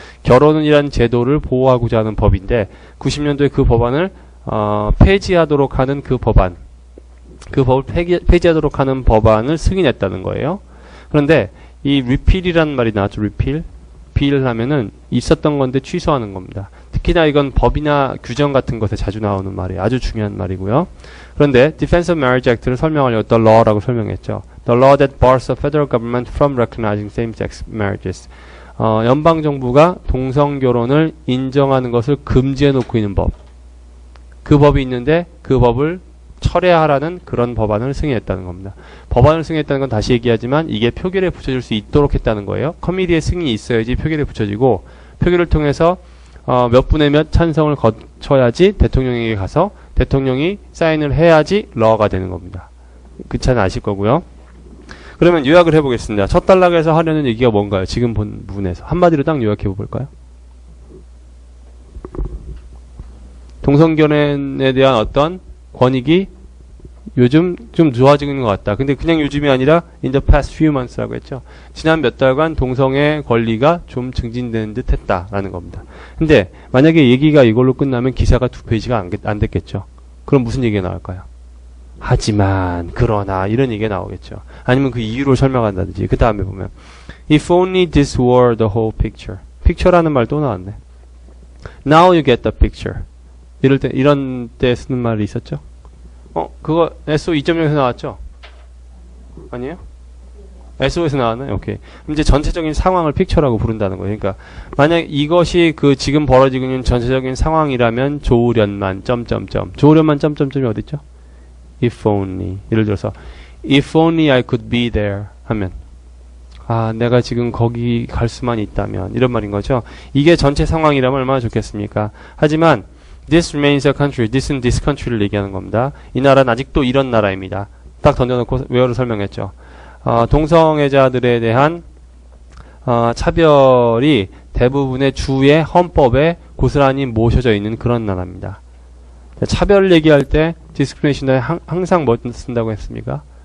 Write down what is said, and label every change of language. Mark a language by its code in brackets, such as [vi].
[ko] 결혼이라는 제도를 보호하고자 하는 법인데 90년도에 그 법안을 폐지하도록 하는 그 법안, 그 법을 폐지하도록 하는 법안을 승인했다는 거예요. 그런데 이 repeal이라는 말이 나왔죠. [en] repeal. [ko] repeal 하면은 있었던 건데 취소하는 겁니다. 특히나 이건 법이나 규정 같은 것에 자주 나오는 말이에요. 아주 중요한 말이고요. 그런데 Defense of Marriage Act를 설명하려고 The Law라고 설명했죠. [en] The law that bars the federal government from recognizing same-sex marriages. [ko] 연방정부가 동성결혼을 인정하는 것을 금지해놓고 있는 법. 그 법이 있는데 그 법을 철회하라는 그런 법안을 승인했다는 겁니다. 법안을 승인했다는 건 다시 얘기하지만 이게 표결에 붙여질 수 있도록 했다는 거예요. 커미디의 승인이 있어야지 표결에 붙여지고 표결을 통해서 몇 분의 몇 찬성을 거쳐야지 대통령에게 가서 대통령이 사인을 해야지 러가 되는 겁니다. 그 차는 아실 거고요. 그러면 요약을 해보겠습니다. 첫 단락에서 하려는 얘기가 뭔가요? 지금 본 부분에서 한마디로 딱 요약해 볼까요? 동성결혼에 대한 어떤 권익이 요즘 좀 좋아지는 것 같다. 근데 그냥 요즘이 아니라 [en] in the past few months [ko] 라고 했죠. 지난 몇 달간 동성애 권리가 좀 증진되는 듯 했다라는 겁니다. 근데 만약에 얘기가 이걸로 끝나면 기사가 2페이지가 안 됐겠죠. 그럼 무슨 얘기가 나올까요? 하지만, 그러나 이런 얘기가 나오겠죠. 아니면 그 이유를 설명한다든지. [en] 그 다음에 보면 If only this were the whole picture. [ko] picture라는 말 또 나왔네. [en] Now you get the picture. [ko] 이런 때 쓰는 말이 있었죠? 그거 SO 2.0에서 나왔죠? 아니에요? SO에서 나왔나요? 오케이. 그럼 이제 전체적인 상황을 픽처라고 부른다는 거예요. 그러니까 만약 이것이 지금 벌어지고 있는 전체적인 상황이라면 좋으련만 좋으련만 점점점이 어디 있죠? [en] If only. [ko] 예를 들어서 [en] If only I could be there [ko] 하면 내가 지금 거기 갈 수만 있다면 이런 말인 거죠. 이게 전체 상황이라면 얼마나 좋겠습니까? [en] 하지만 This remains a country. [ko] This는 this country를 얘기하는 겁니다. 이 나라는 아직도 이런 나라입니다. 딱 던져놓고 where로 설명했죠. 동성애자들에 대한 차별이 대부분의 주의 헌법에 고스란히 모셔져 있는 그런 나라입니다. 차별을 얘기할 때 discrimination에 항상 뭐 쓴다고 했습니까?